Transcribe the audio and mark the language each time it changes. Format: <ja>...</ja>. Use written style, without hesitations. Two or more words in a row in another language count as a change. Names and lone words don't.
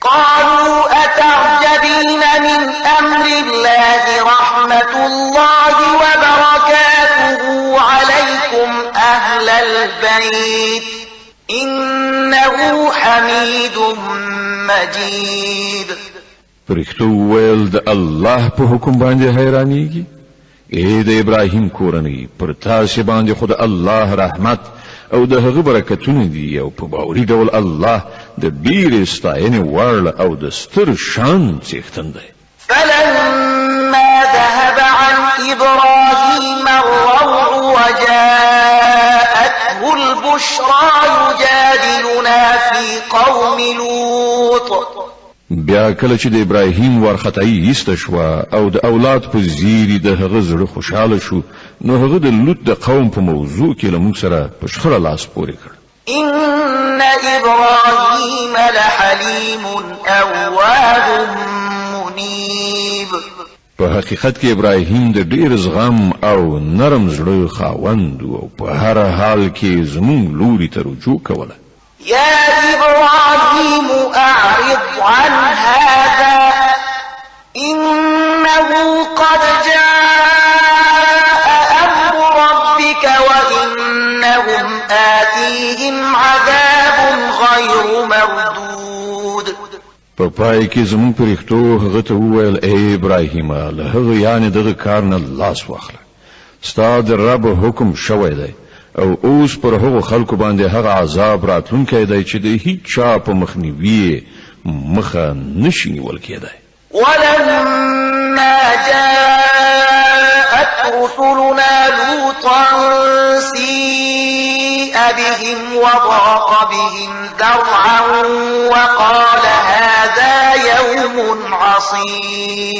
<ar>قالوا أتعجبين من أمر الله رحمة الله وبركاته عليكم أهل البيت إنه حميد مجيد.</ar> <ps>فرښتو ویل د الله په حکم باندې حیرانیږي. د ابراهیم کورنۍ پر تاسو باندې خود الله رحمت او د هغه برکتونه دي او په باوري ډول الله د ډیر ستاینې وړ او د ستر شان څښتن دی.</ps> <ar>فلما ذهب عن إبراهيم الروع وجاءته البشرى يجادلنا في قوم لوط.</ar> <ps>بیا کله چې د ابراهیم ورختای ایسته شو او د اولاد په زیری د هغه زړه خوشاله شو نو هغه د لوط د قوم په موضوع کې له موږ سره په شخړه لاس پورې کړ.</ps> <ar>إن إبراهيم لحليم أواه منيب.</ar> <ps>په حقیقت کې ابراهیم د ډیر زغم او نرم زړه خاوند او په هر حال کې زموږ لوري ته رجوع کوله.</ps> <ar>يا إبراهيم أعرض عن هذا إنه قد جاء أمر ربك وإنهم آتيهم عذاب غير مردود.</ar> <ps>په پای کې زموږ پرښتو هغه ته وویل ای ابراهیم له هغه یعنی دغه کار نه لاس واخله. ستا د رب حکم شوی دی او اوس پر هغو خلکو باندې هغه عذاب راتلونکی دی چې د هیڅ چا په مخنیوي مخه نشي نیول کېدی.</ps> <ar>ولما جاءت رسلنا لوطا سيء بهم وضاق بهم ذرعا وقال هذا يوم عصيب.</ar>